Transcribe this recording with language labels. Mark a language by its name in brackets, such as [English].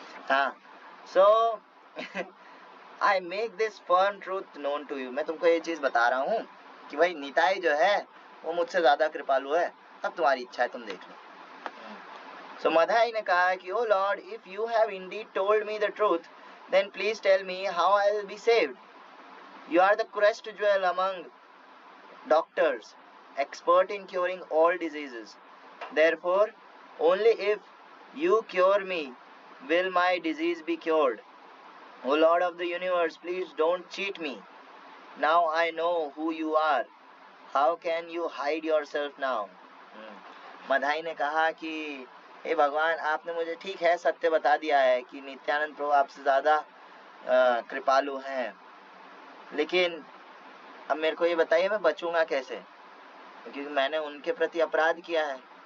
[Hindi] हाँ, [English] So I make this firm truth known to you. [Hindi] मैं तुमको ये चीज बता रहा हूँ कि भाई निताई जो है वो मुझसे ज्यादा कृपालु है। अब तुम्हारी इच्छा है, तुम देख लो। [English] So [Hindi] मधाई ने कहा कि [English] O Lord, if you have indeed told me the truth, then please tell me how I will be saved. You are the crest jewel among doctors, expert in curing all diseases. Therefore, only if you cure me will my disease be cured. O Lord of the universe, please don't cheat me. Now I know who you are. How can you hide yourself now? [Hindi] मधाई ने कहा कि हे भगवान, आपने मुझे ठीक है सत्य बता दिया है कि नित्यानंद प्रभु आपसे ज़्यादा कृपालु हैं, लेकिन अब मेरे को ये बताइए मैं बचूंगा कैसे, क्योंकि मैंने उनके प्रति अपराध किया है।